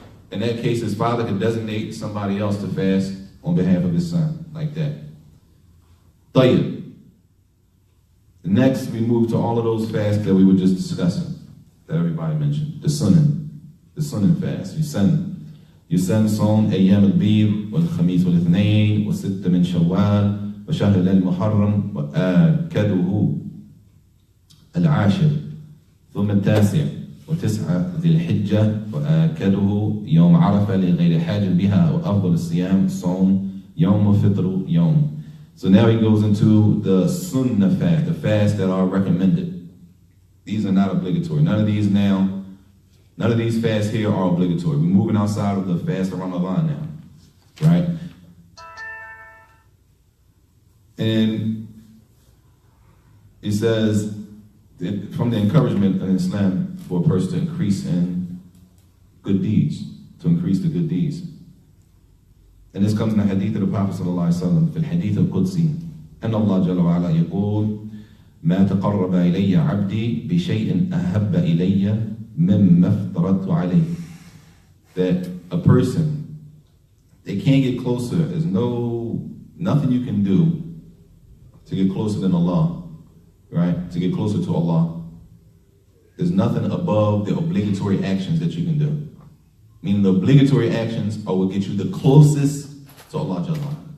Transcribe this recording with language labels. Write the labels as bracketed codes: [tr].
[en] In that case, his father can designate somebody else to fast on behalf of his son, like that. Tayyib. Next, we move to all of those fasts that we were just discussing, that everybody mentioned. The sunnah fast. [ar] يسن صوم أيام البيض والخميس والاثنين وستة من شوال وشهر المحرم وآكده العاشر ثم التاسع وتسعة ذي الحجة وآكده يوم عرفة لغير حاج بها وأفضل الصيام صوم يوم فطر يوم. [en] So now he goes into the sunnah fast, the fasts that are recommended. These are not obligatory. None of these fasts here are obligatory. We're moving outside of the fast of Ramadan now, right? And it says, from the encouragement in Islam for a person to increase in good deeds, to increase the good deeds. And this comes in the hadith of the Prophet sallallahu alaihi wasallam, [ar] في الحديث القدسي, أن الله جل وعلا يقول ما تقرب إلي عبدي بشيء أحب إلي مما افترضت عليه. [en] That a person, they can't get closer. There's nothing you can do to get closer than Allah, right? To get closer to Allah. There's nothing above the obligatory actions that you can do. Meaning the obligatory actions are what get you the closest to Allah Jalla.